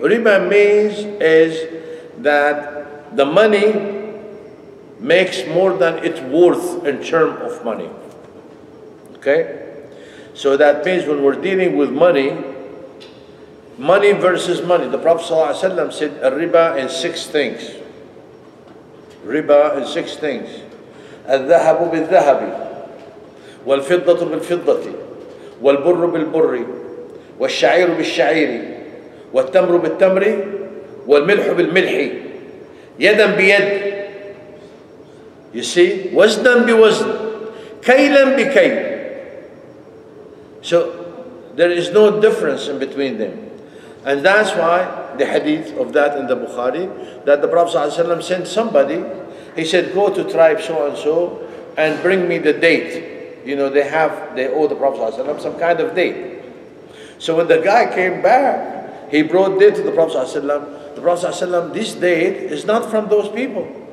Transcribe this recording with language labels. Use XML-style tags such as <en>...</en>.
<en>Riba means is that the money makes more than it's worth in terms of money. Okay? So that means when we're dealing with money, money versus money. The Prophet ﷺ said riba in 6 things. Riba in 6 things.</en> <ar>الذهب بالذهب والفضة بالفضة والبر بالبر والشعير بالشعير والتمر بالتمر والملح بالملح يدا بيد.</ar> <en>You see,</en> <ar>وزنا بوزن كيلا بكيل.</ar> <en>So there is no difference in between them. And that's why the hadith of that in the Bukhari, that the Prophet ﷺ sent somebody, he said, go to tribe so and so and bring me the date. You know, they owe the Prophet ﷺ some kind of date. So when the guy came back, he brought date to the Prophet ﷺ. The Prophet ﷺ, this date is not from those people.</en>